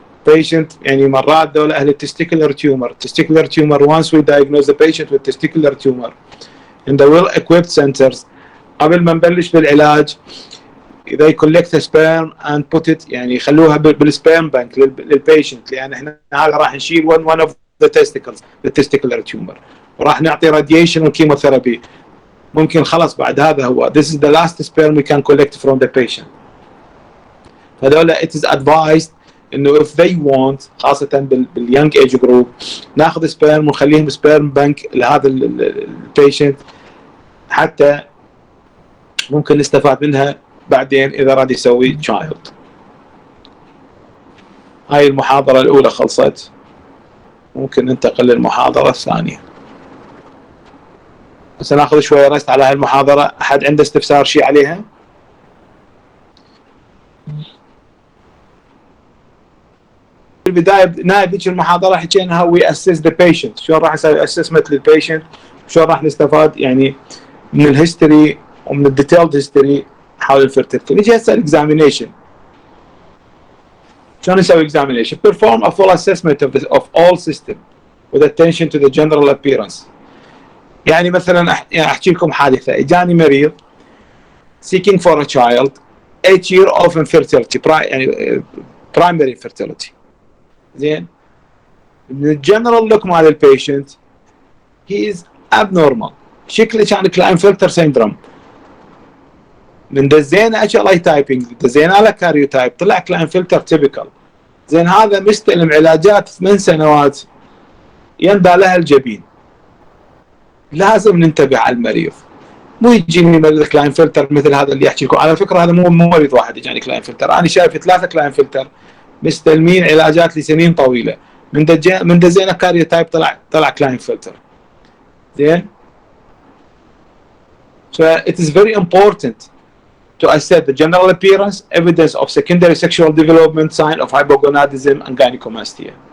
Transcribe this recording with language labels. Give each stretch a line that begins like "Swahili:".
English: patient
Arabic: يعني مرات دول اهل
English: testicular tumor once we diagnose the patient with testicular tumor in the well equipped centers
Arabic: قبل ما نبلش بالعلاج
English: they collect the sperm and put it
Arabic: يعني يخلوها بالسبيرم بانك للبيشنت لان احنا هذا راح نشيل
English: one of the testicles the testicular tumor
Arabic: وراح نعطي
English: radiation وكيموثيرابي.
Arabic: ممكن خلاص بعد هذا هو
English: this is the last sperm we can collect from the patient.
Arabic: هذول
English: it is advised
Arabic: انه
English: if they want
Arabic: خاصة باليونج ايج جروب ناخذ سبيرم ونخليهم سبيرم بنك لهذا البيشنت حتى ممكن نستفاد منها بعدين اذا راد يسوي تشايلد. هاي المحاضرة الاولى خلصت، ممكن ننتقل للمحاضرة الثانية. بس ناخذ شوية رست على هاي المحاضرة. احد عنده استفسار شيء عليها؟ في البدايه نهايه ذيك المحاضره حكينا هاو وي اسس ذا بيشنت، شلون راح نسوي اسسمنت للبيشنت، شلون راح نستفاد يعني من الهيستوري ومن الديتيلد هيستوري حول الفيرتيلتي. نجي هسه الاكزامينيشن. شلون نسوي اكزامينيشن؟
English: perform a full assessment of all system with attention to the general appearance.
Arabic: يعني مثلا احكي لكم حادثه، اجاني مريض
English: seeking for a child 8 year of infertility يعني primary infertility.
Arabic: زين من الجنرال لوك مال البيشنت هي از ابنورمال، شكله كان كلاينفلتر سيندروم. من دزينا اتش ال اي تايبنج دزينا له كاريو تايب طلع كلاينفلتر تيبيكال. زين هذا مستلم علاجات 8 سنوات يندى لها الجبين. لازم ننتبه على المريض، مو يجيني مريض كلاينفلتر مثل هذا اللي يحكي لكم. على فكره هذا مو مريض واحد يجاني كلاينفلتر، انا شايف 3 كلاينفلتر مستلمين علاجات لسنين طويله. من دزينا كاريو تايب طلع كلاينفلتر.
English: زين so it is very important to assess the general appearance, evidence of secondary sexual development, sign of hypogonadism and gynecomastia.